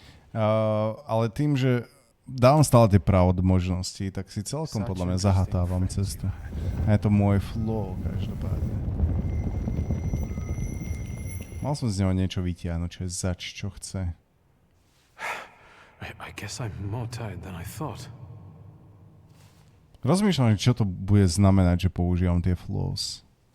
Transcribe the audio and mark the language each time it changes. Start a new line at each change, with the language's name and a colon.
Slovak: Ale tým, že dávam stále tie pravd možnosti, tak si celkom podľa mňa zahatávam cestu. A je to môj flow, každopádne. Mal som z neho niečo vytiahnuť, čo je zač, čo chce.
English: I guess I'm more tired than I thought.
Slovak: Rozmýšľam, čo to bude znamenať, že používam tie flows.